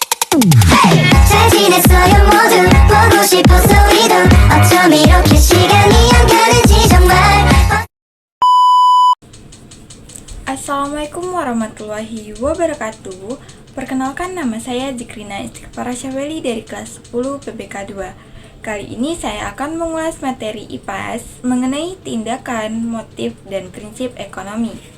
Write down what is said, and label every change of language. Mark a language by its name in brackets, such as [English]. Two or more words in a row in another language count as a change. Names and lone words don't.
[Korean] 잘 지냈어요 모두 보고 싶어서 우리도 어쩜 이렇게 시간이 안 가는지 정말. [Arabic] السلام عليكم ورحمة الله وبركاته. [Indonesian] Perkenalkan, nama saya Zikrina Istighfara Syaweli dari kelas 10 PBK 2. Kali ini saya akan mengulas materi IPAS mengenai tindakan, motif, dan prinsip ekonomi.